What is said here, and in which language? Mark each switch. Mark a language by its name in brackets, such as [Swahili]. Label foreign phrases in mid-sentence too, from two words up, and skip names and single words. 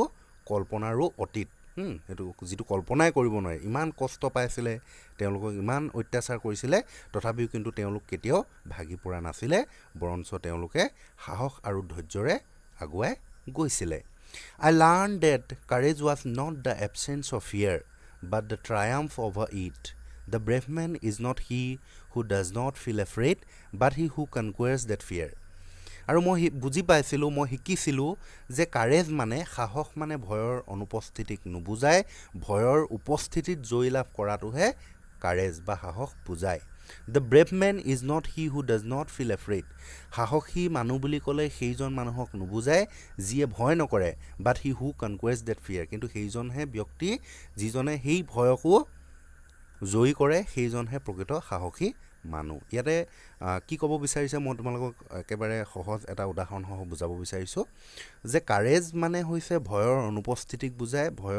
[Assamese] কল্পনাৰো অতীত এইটো যিটো কল্পনাই কৰিব নোৱাৰে ইমান কষ্ট পাইছিলে তেওঁলোকক ইমান অত্যাচাৰ কৰিছিলে তথাপিও কিন্তু তেওঁলোক কেতিয়াও ভাগি পৰা নাছিলে বৰঞ্চ তেওঁলোকে সাহস আৰু ধৈৰ্যৰে আগুৱাই গৈছিলে [English] I learned that courage was not the absence of fear but the triumph over it The brave man is not he who does not feel afraid, but he who conquers that fear. [Assamese] আৰু মই বুজি পাইছিলোঁ মই শিকিছিলোঁ যে কাৰেজ মানে সাহস মানে ভয়ৰ অনুপস্থিতিক নুবুজায় ভয়ৰ উপস্থিতিত জয় লাভ কৰাটোহে কাৰেজ বা সাহস বুজায় [English] the brave man is not he who does not feel afraid [Assamese] সাহসী মানুহ বুলি ক'লে সেইজন মানুহক নুবুজায় যিয়ে ভয় নকৰে [English] but he who conquers that fear [Assamese] কিন্তু সেইজনহে ব্যক্তি যিজনে সেই ভয়কো জয়ী কৰে সেইজনহে প্ৰকৃত সাহসী মানুহ ইয়াতে কি ক'ব বিচাৰিছে মই তোমালোকক একেবাৰে সহজ এটা উদাহৰণসহ বুজাব বিচাৰিছোঁ যে কাৰেজ মানে হৈছে ভয়ৰ অনুপস্থিতিক বুজায়